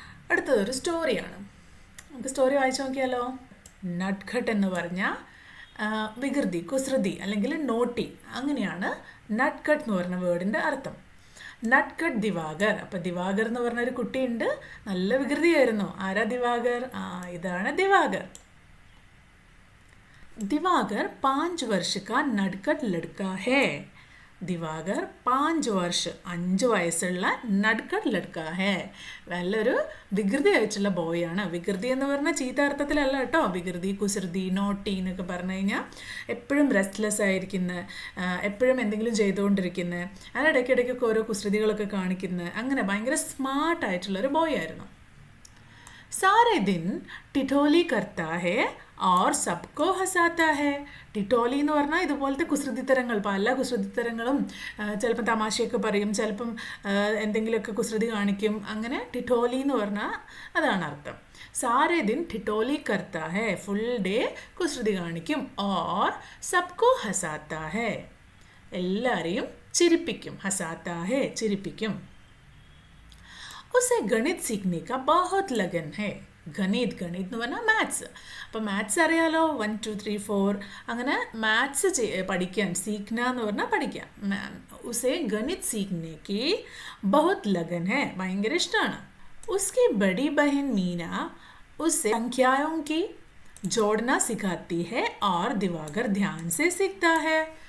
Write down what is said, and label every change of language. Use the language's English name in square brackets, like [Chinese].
[Malayalam] അടുത്തതൊരു സ്റ്റോറിയാണ്. നമുക്ക് സ്റ്റോറി വായിച്ചു നോക്കിയാലോ. നട്ട്ഖട്ട് എന്ന് പറഞ്ഞാൽ വികൃതി, കുസൃതി അല്ലെങ്കിൽ നോട്ടി, അങ്ങനെയാണ് നട്ട്ഖട്ട് എന്ന് പറഞ്ഞ വേർഡിൻ്റെ അർത്ഥം. നട്ട്ഖട്ട് ദിവാകർ. അപ്പം ദിവാകർ എന്ന് പറഞ്ഞൊരു കുട്ടിയുണ്ട്, നല്ല വികൃതിയായിരുന്നു. ആരാ ദിവാകർ? ഇതാണ് ദിവാകർ. [Hindi] ദിവാകർ 5 वर्ष का नटखट लड़का है. [Malayalam] ദിവാകർ 5 വർഷം 5 വയസ്സുള്ള [Hindi] നട്ട്ഖട്ട് ലഡ്ക ഹേ. [Malayalam] നല്ലൊരു വികൃതി അയച്ചുള്ള ബോയാണ്. വികൃതി എന്ന് പറഞ്ഞാൽ ചീത്ത അർത്ഥത്തിലല്ല കേട്ടോ. വികൃതി, കുസൃതി, നോട്ടി എന്നൊക്കെ പറഞ്ഞു കഴിഞ്ഞാൽ എപ്പോഴും റെസ്റ്റ്ലെസ് ആയിരിക്കുന്ന, എപ്പോഴും എന്തെങ്കിലും ചെയ്തുകൊണ്ടിരിക്കുന്ന, അതിനിടയ്ക്കിടയ്ക്കൊക്കെ ഓരോ കുസൃതികളൊക്കെ കാണിക്കുന്ന, അങ്ങനെ ഭയങ്കര സ്മാർട്ടായിട്ടുള്ളൊരു ബോയ് ആയിരുന്നു. [Hindi] सारे दिन टिटोली करता है और सबको हंसाता है. [Malayalam] ടിറ്റോലി എന്ന് പറഞ്ഞാൽ ഇതുപോലത്തെ കുസൃതിത്തരങ്ങൾ, പല കുസൃതിത്തരങ്ങളും, ചിലപ്പം തമാശയൊക്കെ പറയും, ചിലപ്പം എന്തെങ്കിലുമൊക്കെ കുസൃതി കാണിക്കും. അങ്ങനെ ടിറ്റോലി എന്ന് പറഞ്ഞാൽ അതാണ് അർത്ഥം. [Hindi] സാരേ ദിൻ ടിറ്റോലി കർത്താ ഹേ, [Malayalam] ഫുൾ ഡേ കുസൃതി കാണിക്കും. [Hindi] ഓർ സബ്കോ ഹസാത്താ ഹേ, [Malayalam] എല്ലാവരെയും ചിരിപ്പിക്കും. [Hindi] ഹസാത്താ ഹേ, [Malayalam] ചിരിപ്പിക്കും. [Hindi] उसे गणित सीखने का बहुत लगन है. [Malayalam] ഗണിത് എന്ന് പറഞ്ഞാൽ മാത്സ്. അപ്പോൾ മാത്സ് അറിയാലോ, 1 2 3 4 അങ്ങനെ മാത്സ് പഠിക്കാൻ. സീഖ്ന എന്ന് പറഞ്ഞാൽ പഠിക്കാം. [Hindi] ഉസേ ഗണിത് സീഖ്നേക്ക് ബഹുത് ലഗൻ ഹേ, [Malayalam] ഭയങ്കര ഇഷ്ടമാണ്. [Hindi] ഉസ്കി ബഡി ബഹൻ മീന ഉസ്സേ സംഖ്യായോं की जोड़ना सिखाती है और दिवाकर ध्यान से सीखता है.